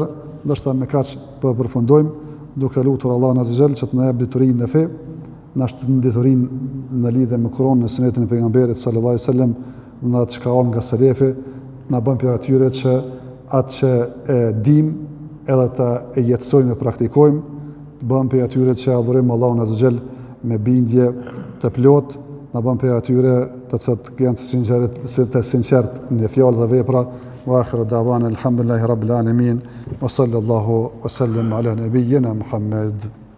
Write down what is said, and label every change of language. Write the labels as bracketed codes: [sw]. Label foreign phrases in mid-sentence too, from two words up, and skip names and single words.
[sq] Ndoshta me kaq po përfundojmë, duke lutur Allahun [ar] عز وجل [sq] që të na jap diturinë në fe, na shton diturinë në lidhje me Kur'anin e Sunetin e pejgamberit [ar] صلى الله عليه وسلم, [sq] na të shkaon nga selefi, na bën për atyre që atë që e dim edhe të e jetësojmë e praktikojmë, të bën për atyre që adhurojmë Allahun [ar] عز وجل [sq] me bindje të plot, na bën për atyre të cilët janë të sinqert në fjalë dhe vepra. [ar] وآخر دعوانا الحمد لله رب العالمين وصلى الله وسلم على نبينا محمد.